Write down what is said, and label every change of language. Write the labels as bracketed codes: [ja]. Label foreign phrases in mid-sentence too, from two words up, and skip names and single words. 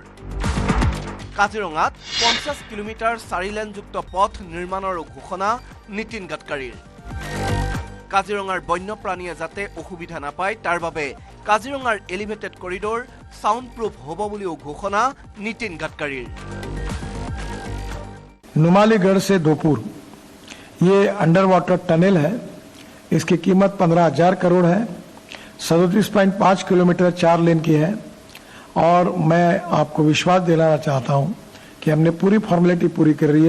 [as] কাজিৰঙাত 50 কিলোমিটাৰ 4 লেনযুক্ত পথ নিৰ্মাণৰো ঘোষণা নীতিন গাডকাৰীৰ। কাজিৰঙাৰ বন্যপ্ৰাণীয়ে যাতে অসুবিধা নাপায় তাৰ বাবে কাজিৰঙাৰ [en] elevated corridor sound proof [as] হ'ব বুলিও ঘোষণা নীতিন গাডকাৰীৰ। [hi] नुमालीगढ़ से दोपुर ये अंडर वाटर टनल है। इसकी कीमत 15,000 करोड़ है। 37.5 किलोमीटर 4 लेन की है। और मैं आपको विश्वास दिलाना चाहता हूं कि हमने पूरी फॉर्मेलिटी पूरी कर रही है।